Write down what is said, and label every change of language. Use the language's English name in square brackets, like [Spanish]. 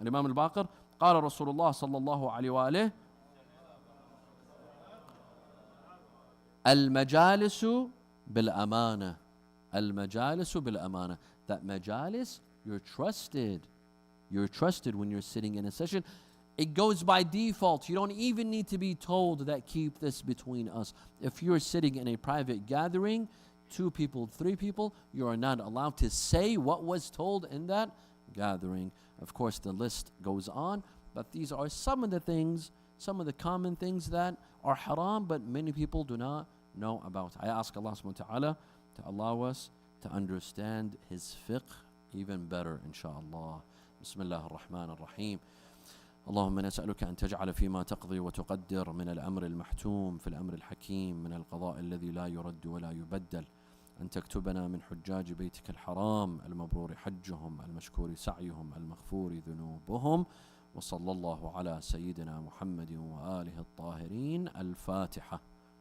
[Arabic] الإمام الباقر قال رسول الله صلى الله عليه وآله المجالس بالأمانة. المجالس بالأمانة. [English] That majalis, you're trusted. You're trusted when you're sitting in a session. It goes by default. You don't even need to be told that keep this between us. If you're sitting in a private gathering, 2 people, 3 people, you are not allowed to say what was told in that gathering. Of course, the list goes on, but these are some of the things, some of the common things that are haram, but many people do not know about. I ask Allah subhanahu wa ta'ala to allow us to understand His fiqh even better, inshaAllah. Bismillah ar-Rahman ar-Rahim. [Arabic] اللهم نسألك أن تجعل فيما تقضي وتقدر من الأمر المحتوم في الأمر الحكيم من القضاء الذي لا يرد ولا يبدل أن تكتبنا من حجاج بيتك الحرام المبرور حجهم المشكور سعيهم المغفور ذنوبهم وصلى الله على سيدنا محمد وآله الطاهرين. الفاتحة.